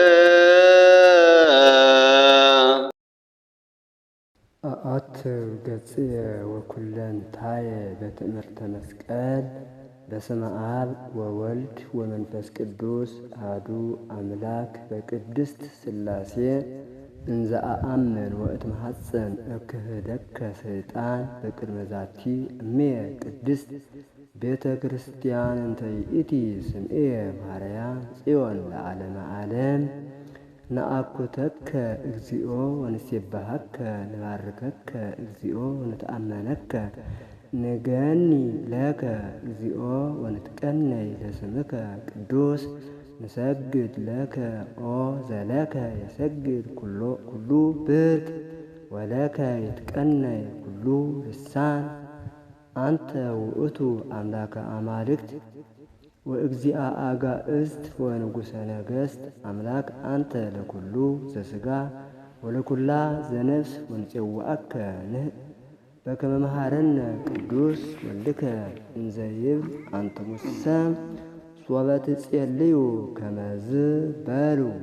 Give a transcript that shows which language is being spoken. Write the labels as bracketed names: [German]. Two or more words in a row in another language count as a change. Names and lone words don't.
[Geez] አአትር ገጽየ ወኩለንታየ በትእምርተ መስቀል በስመ አብ ወወልድ ወመንፈስ ቅዱስ አሐዱ አምላክ በቅድስት ሥላሴ እንዘ አአምን ወእትመሐፀን እክህደከ ሰይጣን በቅድመ ዛቲ እምየ ቅድስት ቤተ ክርስቲያን እንተ ይእቲ ስምዕየ ማርያም ጽዮን ለዓለመ ዓለም ነአኩተከ እግዚኦ ወንሴባሃከ ንባርከከ እግዚኦ ወንተአመነከ ንገኒ ለከ እግዚኦ ወንትቀነይ ለስምከ ቅዱስ ንሰግድ ለከ ኦ ዘለከ የሰግድ ኩሉ ብርክ ወለከ ይትቀነይ ኩሉ ልሳን አንተ ውእቱ አምላከ አማልክት ወእግዚአ አጋእዝት ወንጉሰ ነገሥት አምላክ አንተ ለኩሉ ዘሥጋ ወለኩላ ዘነፍስ ወንፄዋአከ በከመ መሃረነ ቅዱስ ወልድከ እንዘ ይብል አንትሙሰ ሶበ ትጼልዩ ከመዝ በሉ